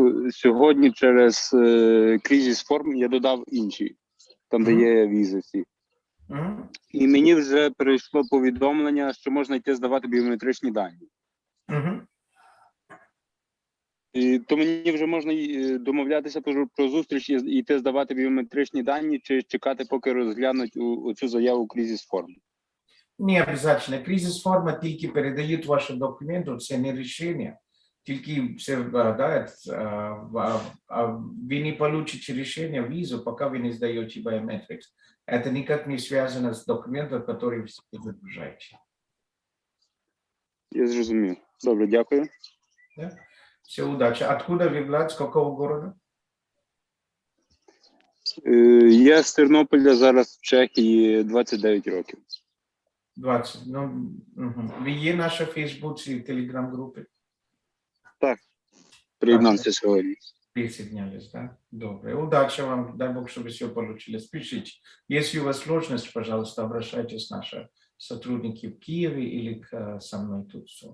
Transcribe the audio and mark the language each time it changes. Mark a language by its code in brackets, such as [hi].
[uk] Сьогодні через Crisis Form я додав інші, там де є візи всі. І мені вже прийшло повідомлення, що можна йти здавати біометричні дані. І то мені вже можна домовлятися про зустріч і йти здавати біометричні дані, чи чекати, поки розглянуть оцю заяву Crisis Form? [ru] Не обязательно. [uk] Crisis Form тільки передають ваші документи, це не рішення. Тільки [ru] вы не получите решение, визу, пока вы не сдаете biometrics. Это никак не связано с документом, который вы загружаете. [uk] Я зрозумів. Добре, дякую. [ru] Да? Все, удачи. Откуда вы, Влад? С какого города? [uk] Я з Тернополя, зараз в Чехії, 29 років. 20. Ну, ви є наша Фейсбуці і Телеграм-групи? Так, приєднався сьогодні. [ru] Присоединялись, да? [uk] Добре. [ru] Удачи вам. Дай Бог, чтобы все получилось. Пишите. Если у вас сложности, пожалуйста, обращайтесь к нашим сотрудникам в Киеве или со мной тут.